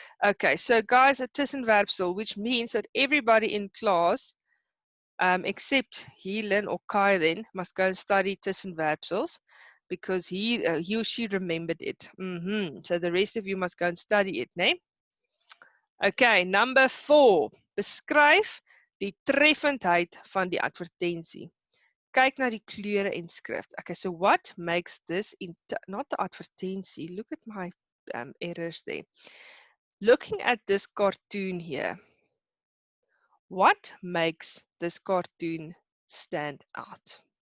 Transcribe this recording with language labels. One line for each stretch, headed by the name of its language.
English: Okay, so guys, a tussenwerpsel, which means that everybody in class, except Helen or Kai then, must go and study tussenwerpsels, because he or she remembered it. So the rest of you must go and study it, né? Okay, number 4.
Afrikaans: Beskryf die treffendheid van die advertensie. Kyk na die kleure en skrif.
English: Okay, so what makes this, not the advertensie, look at my errors there. Looking at this cartoon here, what makes this cartoon stand out?